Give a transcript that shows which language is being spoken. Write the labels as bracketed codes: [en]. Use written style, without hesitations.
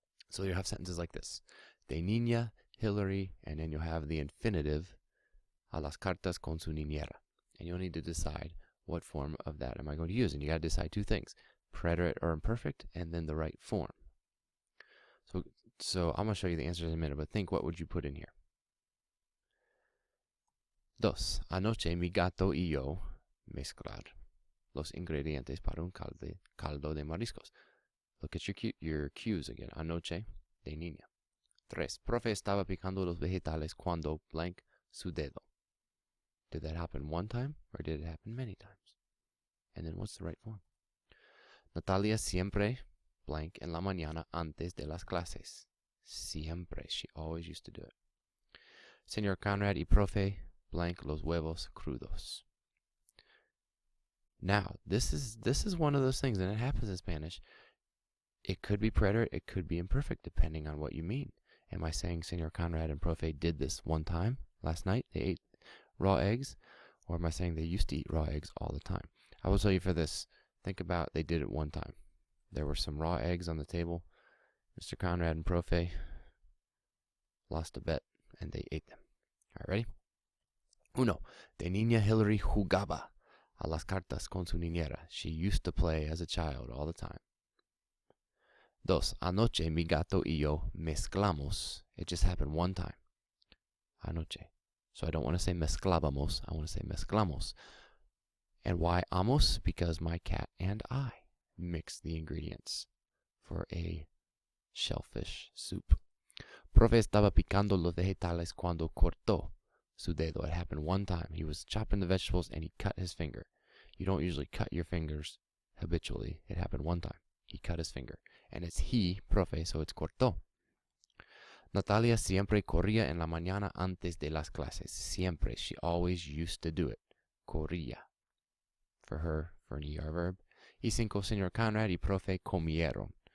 [en] So you'll have sentences like this. De niña, Hillary, and then you'll have the infinitive, [es] a las cartas con su niñera. [en] And you'll need to decide what form of that am I going to use. And you got to decide two things, preterite or imperfect, and then the right form. So I'm going to show you the answers in a minute, but think, what would you put in here? [es] Dos. Anoche mi gato y yo mezclar los ingredientes para un caldo de mariscos. [en] Look at your cues again. [es] Anoche, de niña. Tres. Profe estaba picando los vegetales cuando blank su dedo. [en] Did that happen one time or did it happen many times? And then what's the right form? [es] Natalia siempre blank en la mañana antes de las clases. Siempre. [en] She always used to do it. [es] Señor Conrad y profe blank los huevos crudos. [en] Now, this is one of those things, and it happens in Spanish. It could be preterite, it could be imperfect, depending on what you mean. Am I saying Señor Conrad and profe did this one time last night? They ate raw eggs? Or am I saying they used to eat raw eggs all the time? I will tell you for this, think about they did it one time. There were some raw eggs on the table. Mr. Conrad and profe lost a bet, and they ate them. All right, ready? Uno. [es] De niña Hillary jugaba a las cartas con su niñera. [en] She used to play as a child all the time. [es] Dos. Anoche mi gato y yo mezclamos. [en] It just happened one time. Anoche. So I don't want to say mezclábamos. I want to say mezclamos. And why amos? Because my cat and I mix the ingredients for a shellfish soup. [es] Profe estaba picando los vegetales cuando cortó su dedo. [en] It happened one time. He was chopping the vegetables and he cut his finger. You don't usually cut your fingers habitually. It happened one time. He cut his finger. And it's he, profe, so it's cortó. [es] Natalia siempre corría en la mañana antes de las clases. [en] Siempre. She always used to do it. Corría. For her, for an ER verb. [es] Y cinco, señor Conrad y profe comieron.